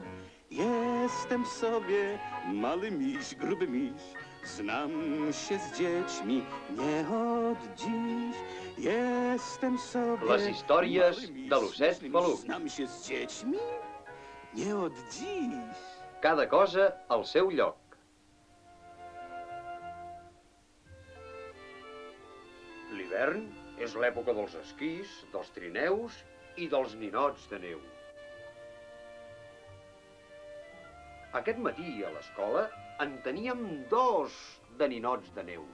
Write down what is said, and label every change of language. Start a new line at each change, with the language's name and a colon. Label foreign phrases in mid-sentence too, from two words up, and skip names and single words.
Polish: Jestem sobie mały miś, gruby miś. Znam się z dziećmi nie od dziś. Jestem sobie
Catalan: Les històries
Polish: mały miś,
Catalan: de l'osset
Polish: śmieszny miś.
Catalan: pelut.
Polish: Znam się z dziećmi nie od dziś.
Catalan: Cada cosa al seu lloc. L'hivern és l'època dels esquís, dels trineus i dels ninots de neu. Aquest matí a l'escola en teníem 2 de ninots de neu.